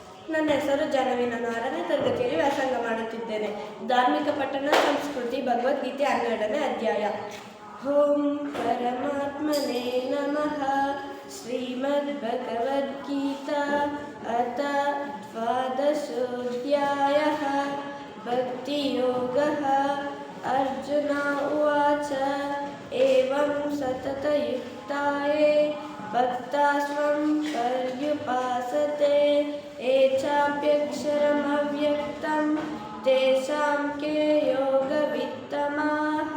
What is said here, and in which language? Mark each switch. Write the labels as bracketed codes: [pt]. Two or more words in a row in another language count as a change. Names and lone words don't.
[kn] ನನ್ನ ಹೆಸರು ಜನವಿ. ನಾನು 6ನೇ ತರಗತಿಯಲ್ಲಿ ವ್ಯಾಸಂಗ ಮಾಡುತ್ತಿದ್ದೇನೆ. ಧಾರ್ಮಿಕ ಪಠಣ ಸಂಸ್ಕೃತಿ ಭಗವದ್ಗೀತೆ 12ನೇ ಅಧ್ಯಾಯ. [sa] ಓಂ ಪರಮಾತ್ಮನೇ ನಮಃ. ಶ್ರೀಮದ್ಭಗವದ್ಗೀತಾ ಅಥ ದ್ವಾದಶೋऽಧ್ಯಾಯಃ. ಭಕ್ತಿಯೋಗಃ. ಅರ್ಜುನ ಉವಾಚ ಏವಂ ಸತತಯುಕ್ತಾಯೇ ಭಕ್ತಾಸ್ತ್ವಂ ಪರ್ಯುಪಾಸತೆ ये चाप्यक्षरमव्यक्तं तेषां के योगवित्तमाः.